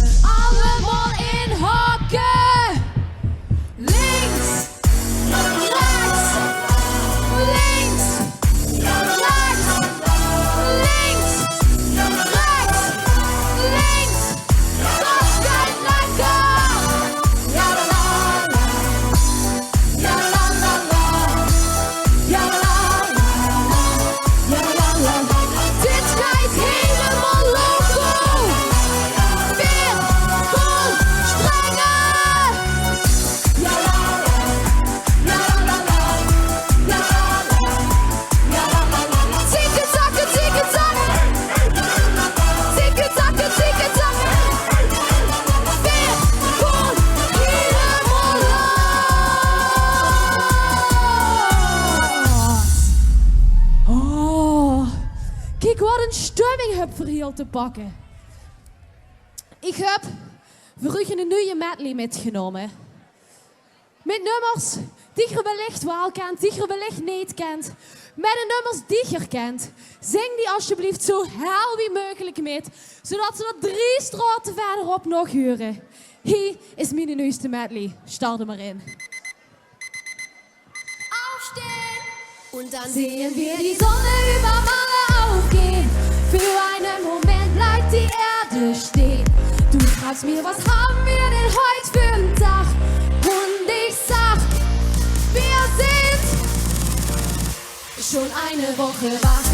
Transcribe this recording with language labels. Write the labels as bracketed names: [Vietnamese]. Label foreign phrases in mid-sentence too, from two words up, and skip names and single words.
[Dutch] Allemaal in hakken. Links, rechts, links, rechts, links, rechts, links. Dat gaat lekker. Ja la la, ja la la la, ja la la, ja la la. Dit gaat helemaal loco. Weer vol springen. Ja la la, ja la la, ja la la, ja la la. Tikke-takke, tikke-takke. Tikke-takke, tikke-takke. Weer vol helemaal los. Oh, kijk wat een stemming heb voor hier te pakken. Ik heb voor u een nieuwe medley metgenomen. Met nummers die je wellicht wel kent, die je wellicht niet kent. Met de nummers die je kent. Zing die alsjeblieft zo hel wie mogelijk met, zodat ze er 3 straten verderop nog huren. Hier is mijn nieuwste medley. Start er maar in. [German] Aufstehen! Und dann sehen wir die Sonne über Malle aufgehen. Für einen Moment bleibt die Erde stehen. Du fragst mir, was haben wir denn heute für einen Tag? Und ich sag, wir sind schon eine Woche wach.